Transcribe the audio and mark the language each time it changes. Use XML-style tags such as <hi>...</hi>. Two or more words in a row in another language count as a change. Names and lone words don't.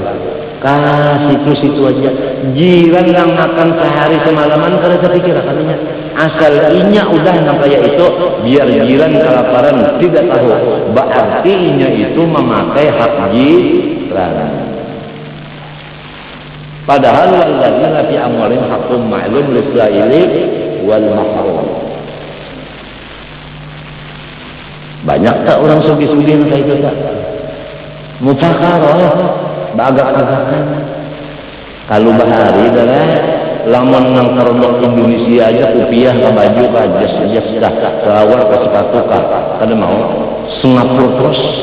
<bjn>Situ aja jiran yang makan sehari semalaman kada terpikir katanya asal inya udah nang kayak itu biar jiran kelaparan tidak tahu berarti inya itu memakai hak jiran.</bjn> <ar>Padahal والذين في أموالهم حق معلوم للسائل والمحروم.</ar> <bjn>Banyak tak orang sugi-sugi kayak itu tak? Mufakarah, bagak-bagakan. Kalau bahari adalah lamun nang karondok Indonesia aja rupiah ke baju ke jas dah selawar ke sepatu kada mau Singapura terus.</bjn>